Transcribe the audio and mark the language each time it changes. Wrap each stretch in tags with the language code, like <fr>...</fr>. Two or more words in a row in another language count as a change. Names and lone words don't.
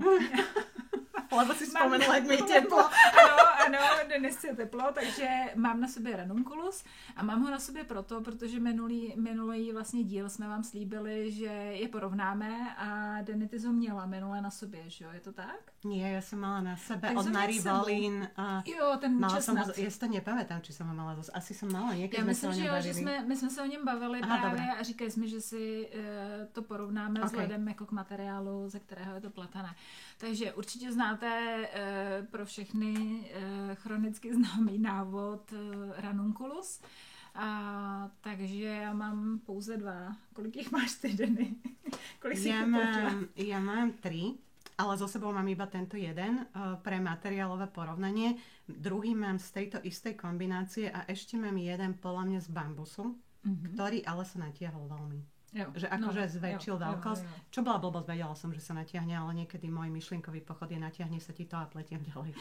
<sk>Lebo si spomenula, jak mi je teplo.</sk> <cs>Ano, dnes je teplo, takže mám na sobě ranunculus a mám ho na sobě proto, protože minulý vlastně díl jsme vám slíbili, že je porovnáme a Denny ty ho měla minule na sobě, že jo, je to tak?</cs> <sk>Nie, ja som mala na sebe tak od Marie Valín.</sk> <cs>Jo, ten česnat.</cs> <sk>Ja si to nepamätám, či som ho mala zase. Asi som mala, niekedy sme sa o ňom bavili.</sk> <cs>My jsme se o něm bavili právě a říkali jsme, že si to porovnáme vzhledem jako k materiálu, ze kterého je to pletané. Takže určitě znáte pro všechny chronicky známý návod ranunculus. Takže já mám pouze 2. Kolik jich máš ty, Denny?</cs> <sk>Ja mám 3. Ale so sebou mám iba tento jeden pre materiálové porovnanie. Druhý mám z tejto istej kombinácie a ešte mám jeden podľa mňa z bambusu, ktorý ale sa natiahol veľmi.</sk> <cs>Jo.</cs> <sk>Že akože zväčšil veľkosť. Čo bola blbosť, vedela som, že sa natiahne, ale niekedy môj myšlienkový pochod je natiahne sa ti to a pletiem ďalej.</sk>